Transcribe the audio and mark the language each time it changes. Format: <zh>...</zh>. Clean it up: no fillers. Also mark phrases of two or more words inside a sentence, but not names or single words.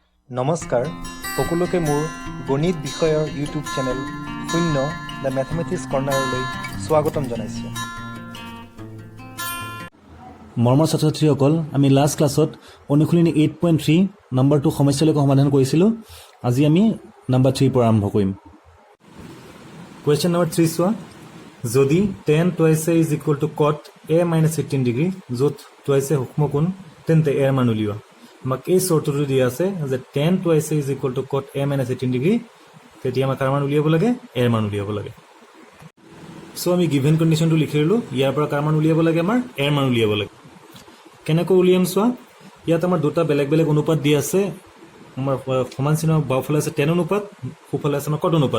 <as>নমস্কাৰ সকলোকে মোৰ গণিত বিষয়ৰ ইউটিউব চেনেল শূন্য দ্য মেথমেটিক্স কৰ্ণাৰলৈ স্বাগতম জনাইছোঁ। মৰমৰ ছাত্ৰ ছাত্ৰীসকল, আমি</as> <en>last class</en> <as>অনুশীলনী 8.3 নম্বৰ 2 সমস্যালৈকে সমাধান কৰিছিলোঁ। আজি আমি নম্বৰ 3 পৰা আৰম্ভ কৰিম। কুৱেশ্যন নম্বৰ 3 চোৱা, যদি</as> <en>tan twice a is equal to cot a minus 18</en> <as>ডিগ্ৰী, য'ত</as> <en>twice a</en> <as>সূক্ষ্ম কোণ, তেন্তে a ৰ মান উলিওৱা। আমাক এই চৰ্তটো দিয়া আছে যে</as> <en>tan twice a is equal to cot a minus 18</en> <as>ডিগ্ৰী, তেতিয়া আমাক কাৰ মান উলিয়াব লাগে? a ৰ মান উলিয়াব লাগে। চ' আমি</as> <en>given condition</en> <as>লিখি ল'লোঁ। ইয়াৰ পৰা কাৰ মান উলিয়াব লাগে? আমাৰ a ৰ মান উলিয়াব লাগে। কেনেকৈ উলিয়াম চোৱা, ইয়াত আমাৰ দুটা বেলেগ বেলেগ অনুপাত দি আছে। আমাৰ সমান চিহ্ন বাওঁফালে আছে tan অনুপাত, সোঁফালে আছে আমাৰ cot অনুপাত।</as>